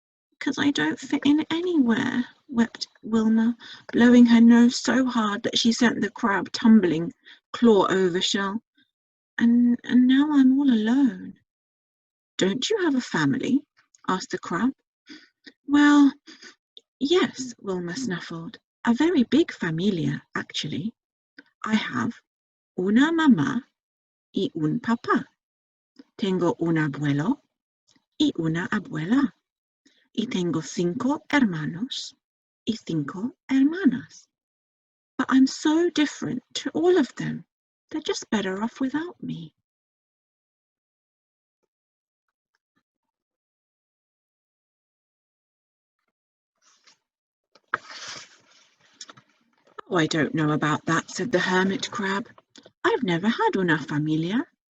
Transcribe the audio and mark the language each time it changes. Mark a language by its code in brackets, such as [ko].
[en] Because I don't fit in anywhere, wept Wilma, blowing her nose so hard that she sent the crab tumbling, claw over shell. And now I'm all alone. Don't you have a family? Asked the crab. Well, yes, Wilma snuffled. A very big familia, actually. I have [es] una mamá y un papá. Tengo un abuelo y una abuela. Y tengo 5 hermanos y 5 hermanas. [en] But I'm so different to all of them. They're just better off without me. Oh, I don't know about that, said the hermit crab. I've never had [es] una familia.